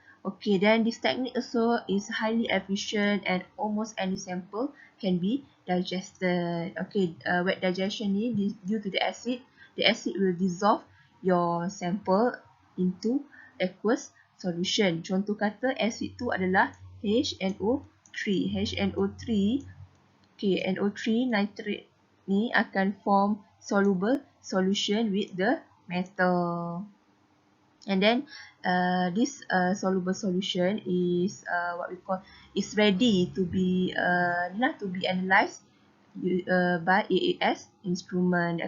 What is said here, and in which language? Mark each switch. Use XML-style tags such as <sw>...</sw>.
<en>Okay, then this technique also is highly efficient and almost any sample can be digested. Okay, wet digestion ni due to the acid will dissolve your sample into aqueous solution.</en> <ms>Contoh kata acid tu adalah HNO3.</ms> <en>HNO3, okay, NO3 nitrate</en> <ms>ni akan</ms> <en>form soluble solution with the metal, and then this soluble solution is what we call is ready to be analyzed by AAS instrument.</en>